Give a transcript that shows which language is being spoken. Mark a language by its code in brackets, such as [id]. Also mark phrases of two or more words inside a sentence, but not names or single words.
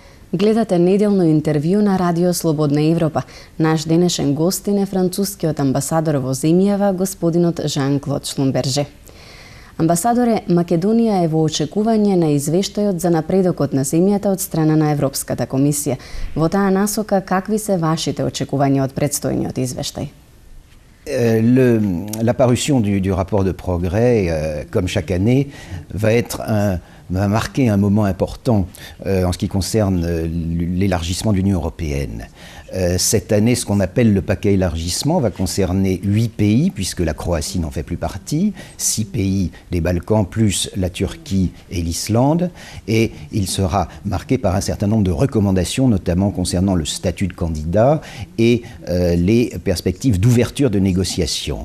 [mk] Гледате неделно интервју на Радио Слободна Европа. Наш денешен гостин е францускиот амбасадор во земјава, господинот Жан-Клод Шлумберже. Амбасадоре, Македонија е во очекување на извештајот за напредокот на земјата од страна на Европската комисија. Во таа насока, какви се вашите очекувања од предстојниот извештај? [fr] La parution du rapport de progrès, comme chaque année, va marquer un moment important en ce qui concerne l'élargissement de l'Union européenne. Cette année, ce qu'on appelle le paquet élargissement va concerner 8 pays, puisque la Croatie n'en fait plus partie, 6 pays des Balkans, plus la Turquie et l'Islande, et il sera marqué par un certain nombre de recommandations, notamment concernant le statut de candidat et les perspectives d'ouverture de négociations.